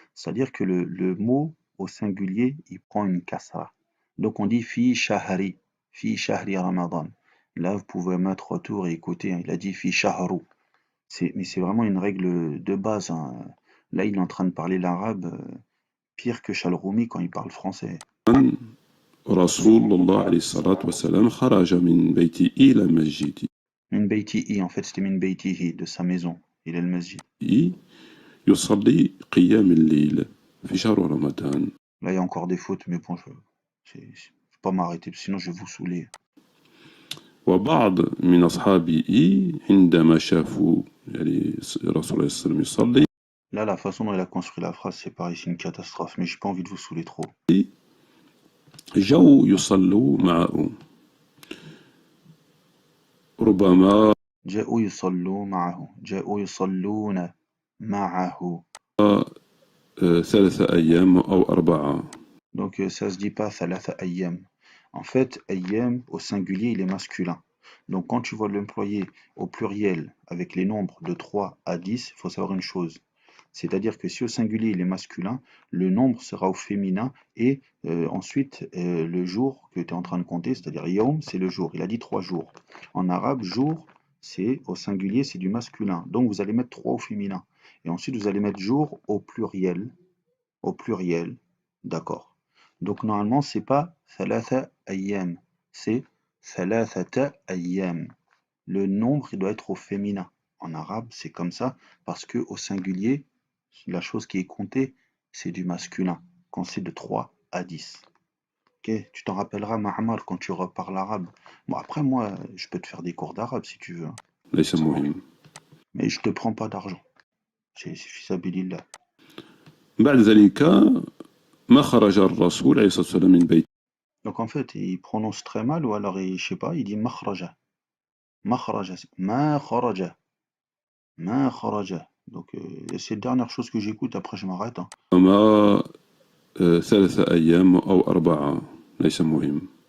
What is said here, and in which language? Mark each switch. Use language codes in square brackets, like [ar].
[fr] C'est-à-dire que le mot au singulier, il prend une kasra. Donc on dit [ar] fi shahri ramadan. [fr] Là, vous pouvez mettre retour et écouter, hein, il a dit fi shahru. Mais c'est vraiment une règle de base, hein. Là, il est en train de parler l'arabe pire que Chalroumi quand il parle français. [ar] رسول الله عليه الصلاة والسلام خرج من بيته إلى مسجد. [fr] Min baytihi, en fait c'était min baytihi, de sa maison, il est le masjid. [ar] يصلي قيام الليل في شهر رمضان. [fr] Là il y a encore des fautes, mais bon, je vais pas m'arrêter, sinon je vais vous saouler. [ar] وبعض من أصحابه عندما شافوا يعني الرسول صلى الله عليه وسلم يصلي [fr] Là, la façon dont il a construit la phrase, c'est pareil, c'est une catastrophe, mais j'ai pas envie de vous saouler trop. [ar] جاءوا يصلوا معه ربما جاءوا يصلوا معه جاءوا يصلون معه 3 أيام أو 4. [fr] Donc ça se dit pas thalatha ayyam. En fait, ayyam au singulier, il est masculin. Donc quand tu vas l'employer au pluriel avec les nombres de 3 à 10, il faut savoir une chose. C'est-à-dire que si au singulier il est masculin, le nombre sera au féminin et ensuite le jour que tu es en train de compter, c'est-à-dire yawm, c'est le jour. Il a dit 3 jours. En arabe, jour, c'est au singulier, c'est du masculin. Donc vous allez mettre 3 au féminin. Et ensuite vous allez mettre jour au pluriel, d'accord. Donc normalement, c'est pas thalatha ayyam, c'est thalathata ayyam. Le nombre, il doit être au féminin. En arabe, c'est comme ça, parce que au singulier, la chose qui est comptée, c'est du masculin, quand c'est de 3 à 10. Ok, tu t'en rappelleras, Ma'amar, quand tu reparles arabe. Bon, après, moi, je peux te faire des cours d'arabe si tu veux, hein. [ar] ليس مهم. [fr] Mais je te prends pas d'argent. C'est fisabilillah. [ar] بعد ذلك ما خرج الرسول عليه الصلاة والسلام من بيته [fr] Donc en fait, il prononce très mal, ou alors, je sais pas, il dit makhraja. Makhraja, ma kharaja. Ma kharaja. Donc c'est la dernière chose que j'écoute, après je m'arrête, hein. [ar] ربما 3 أيام أو 4 ليس مهم.